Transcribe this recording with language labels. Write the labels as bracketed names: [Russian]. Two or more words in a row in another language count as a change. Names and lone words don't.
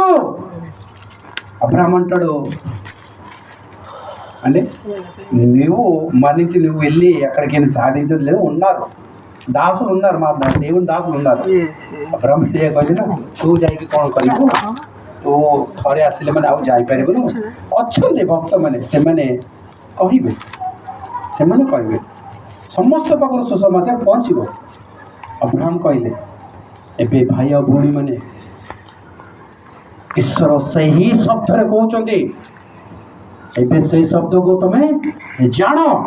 [Telugu] అబ్రహం అంటాడు, అంటే నువ్వు మరణించి నువ్వు వెళ్ళి ఎక్కడికైనా సాధించదు లేదు, ఉన్నారు దాసులు ఉన్నారు, మా దేవుని దాసులు ఉన్నారు. [Odia] అబ్రహం ସେ କହିଲେ ନା, ତୁ ଯାଇକି କ'ଣ କରିବୁ, ତୁ ଥରେ ଆସିଲେ ମାନେ ଆଉ ଯାଇପାରିବୁନି. ଅଛନ୍ତି ଭକ୍ତମାନେ, ସେମାନେ କହିବେ ସମସ୍ତ ପାଖରୁ ସୁସମାଚାର ପହଞ୍ଚିବ. ଅବ୍ରାହମ କହିଲେ, ଏବେ ଭାଇ ଆଉ ଭଉଣୀମାନେ ଈଶ୍ୱର ସେହି ଶବ୍ଦରେ କହୁଛନ୍ତି, ଏବେ ସେଇ ଶବ୍ଦକୁ ତମେ ଜାଣ.